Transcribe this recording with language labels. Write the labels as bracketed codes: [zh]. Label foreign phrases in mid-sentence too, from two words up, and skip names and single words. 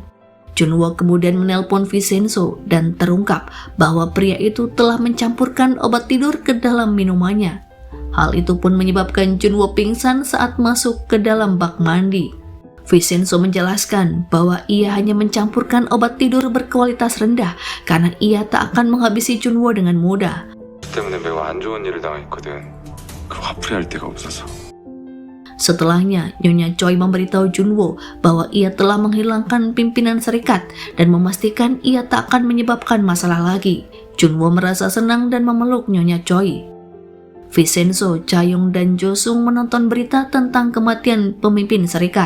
[id] Junwo kemudian menelpon Vincenzo dan terungkap bahwa pria itu telah mencampurkan obat tidur ke dalam minumannya. Hal itu pun menyebabkan Junwo pingsan saat masuk ke dalam bak mandi. Vincenzo menjelaskan bahwa ia hanya mencampurkan obat tidur berkualitas rendah karena ia tak akan menghabisi Junwo dengan mudah. [ko] 때문에 매우 안 좋은 일을 당했거든. 그럼 화풀이할 데가 없어서. [id] Setelahnya, Nyonya Choi memberitahu Junwo bahwa ia telah menghilangkan pimpinan serikat dan memastikan ia tak akan menyebabkan masalah lagi. Junwo merasa senang dan memeluk Nyonya Choi. Vincenzo, Cha-young, dan Jo-sung menonton berita tentang kematian pemimpin serikat.